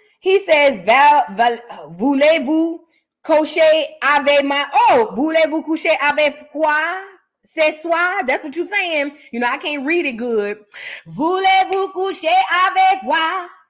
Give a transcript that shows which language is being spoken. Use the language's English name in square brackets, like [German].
[English] He says, [French] voulez-vous coucher avec moi? Oh, voulez-vous coucher avec quoi? C'est soir. [English] That's what you're saying. You know, I can't read it good. [French] Voulez-vous coucher avec moi?